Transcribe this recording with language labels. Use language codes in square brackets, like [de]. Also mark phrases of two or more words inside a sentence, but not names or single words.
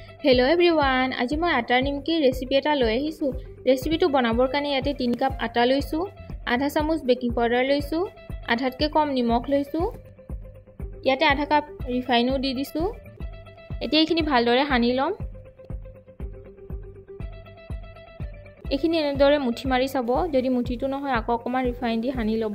[en] Hello everyone, [as] আজি মই আটাৰ নিমকি ৰেচিপি এটা লৈ আহিছো। रेसिपीটো বনাবৰ কাৰণে ইয়াতে 3 কাপ আটা লৈছো, আধা চামুচ [en] baking powder [as] লৈছো, আধাতকৈ কম নিমখ লৈছো, ইয়াতে আধা কাপ ৰিফাইনো দি দিছো। এতিয়া এইখিনি ভালদৰে হানি লম। এইখিনি এনেদৰে মুঠি মাৰি চাব, যদি মুঠিটো নহয় আকৌ অকমান ৰিফাইন দি হানি লব।